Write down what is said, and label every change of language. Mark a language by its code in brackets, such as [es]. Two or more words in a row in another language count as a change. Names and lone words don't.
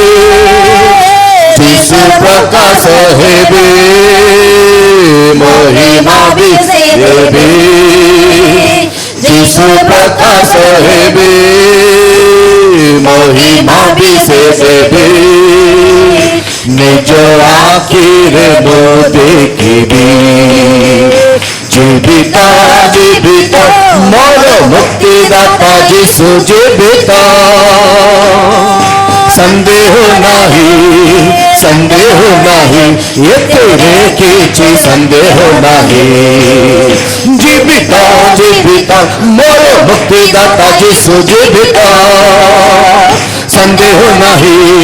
[or] ଯୀଶୁ ପ୍ରକାଶ ହେବେ ମହିମା ବି ଦେବେ। ଯୀଶୁ ପ୍ରକାଶ ହେବେ ମହିମା ବି ସେ ଦେବେ। ନିଜ ଆଖିରେ ମୁଁ ଦେଖିବି। [bn] জীবিত জীবিত মোর মুক্তিদাতা যিশু জীবিত সন্দেহ নাহি এতে কিছু সন্দেহ নাহি জীবিত জীবিত মোর মুক্তিদাতা যিশু জীবিত সন্দেহ নাহি